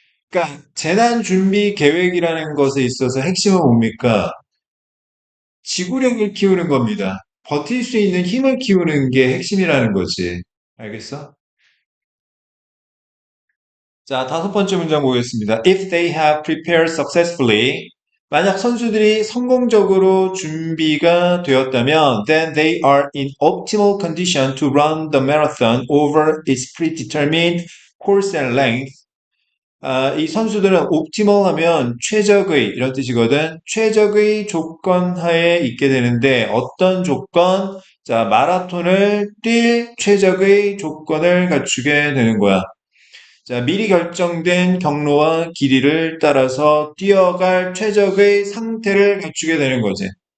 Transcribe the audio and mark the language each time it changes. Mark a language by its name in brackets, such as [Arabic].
[Korean] 그러니까 재난 준비 계획이라는 것에 있어서 핵심은 뭡니까? 지구력을 키우는 겁니다. 버틸 수 있는 힘을 키우는 게 핵심이라는 거지. 알겠어? 자, 다섯 번째 문장 보겠습니다. [English] If they have prepared successfully, [Korean] 만약 선수들이 성공적으로 준비가 되었다면, [English] then they are in optimal condition to run the marathon over its predetermined course and length. [Korean] 이 선수들은 옵티멀 하면 최적의 이런 뜻이거든. 최적의 조건 하에 있게 되는데 어떤 조건? 자, 마라톤을 뛸 최적의 조건을 갖추게 되는 거야. 자, 미리 결정된 경로와 길이를 따라서 뛰어갈 최적의 상태를 갖추게 되는 거지.